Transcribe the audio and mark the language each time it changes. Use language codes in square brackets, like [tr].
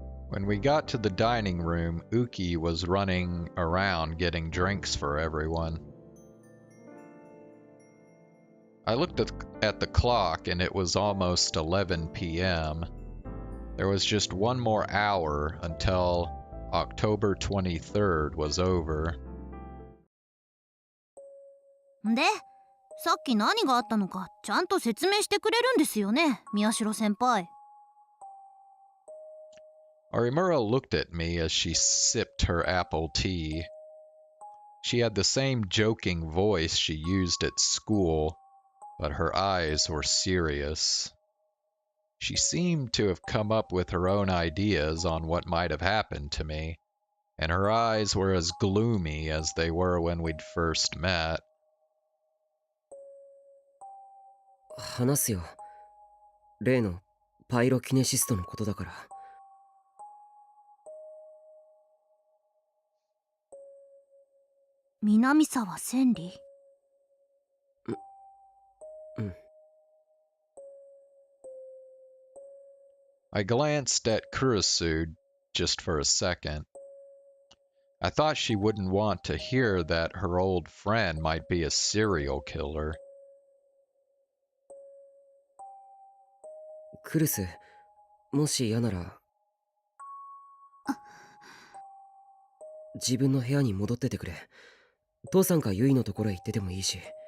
[en] When we got to the dining room, Uki was running around getting drinks for everyone. I looked at the clock and it was almost 11 p.m. There was just one more hour until October 23rd was over. [ja] で、さっき何があったのかちゃんと説明してくれるんですよね、宮代先輩。 [en] Arimura looked at me as she sipped her apple tea. She had the same joking voice she used at school, but her eyes were serious. She seemed to have come up with her own ideas on what might have happened to me, and her eyes were as gloomy as they were when we'd first met. [ja] 話すよ。例のパイロキネシストのことだから。南沢千里。うん。 [en] I glanced at Kurisu just for a second. I thought she wouldn't want to hear that her old friend might be a serial killer. [ja] クルス、もし嫌なら自分の部屋に戻っててくれ。父さんかユイのところへ行っててもいいし。